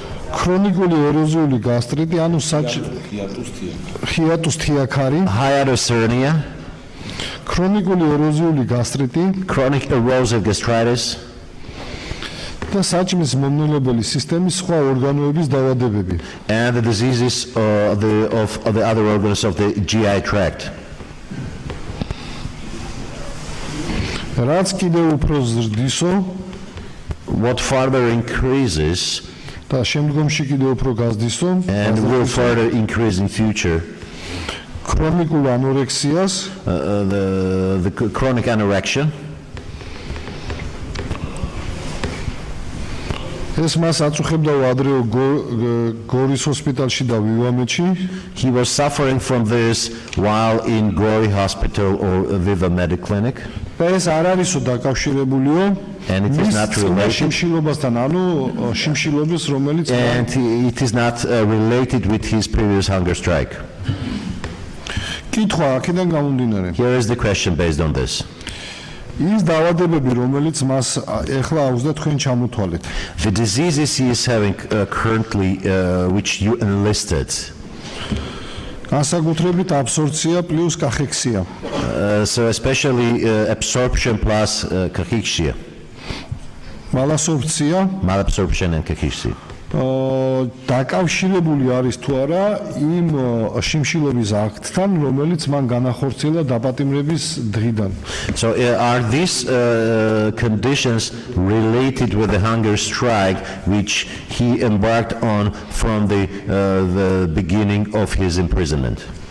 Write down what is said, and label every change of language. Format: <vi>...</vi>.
<ka>ქრონიკული ეროზიული გასტრიტი, ანუ ჰიატუს თიაქარი,</ka> <en>Hiatus hernia,</en> <ka>ქრონიკული ეროზიული გასტრიტი</ka> <en>chronic erosive gastritis,</en> <ka>და საჭმის მომნელებელი სისტემის სხვა ორგანოების დაავადებები.</ka> <en>and the diseases of the other organs of the GI tract.</en> <ka>რაც კიდევ უფრო ზრდისო</ka> <en>What further increases</en> <ka>და შემდგომში კიდევ უფრო გაზრდისო,</ka> <en>and will further increase in future,</en> <ka>ქრონიკულ ანორექსიას,</ka> <en>the chronic anorexia.</en> <ka>ეს მას აწუხებდა ადრეო გორის ჰოსპიტალში და ვივამეთში.</ka> <en>He was suffering from this while in Gori Hospital or Viva Medic Clinic.</en> <ka>და ეს არ არისო დაკავშირებულიო</ka> <en>And it is not related.</en> <ka>შიმშილობასთან, ანუ შიმშილობის რომელიც</ka> <en>And it is not related with his previous hunger strike.</en> <ka>კითხვა აქედან გამომდინარე.</ka> <en>Here is the question based on this.</en> <ka>ის დაავადებები, რომელიც მას ეხლა აქვს და თქვენ ჩამოთვალეთ.</ka> <en>The diseases he is having currently, which you enlisted,</en> <ka>განსაკუთრებით აბსორბცია პლუს კახექსია.</ka> <en>So especially absorption plus cachexia,</en> <ka>მალაბსორბცია</ka> <en>malabsorption and cachexia.</en> <ka>დაკავშირებული არის თუ არა იმ შიმშილობის აქტთან, რომელიც მან განახორციელა დაპატიმრების დღიდან.</ka> <en>So are these conditions related with the hunger strike which he embarked on from the beginning of his imprisonment?</en>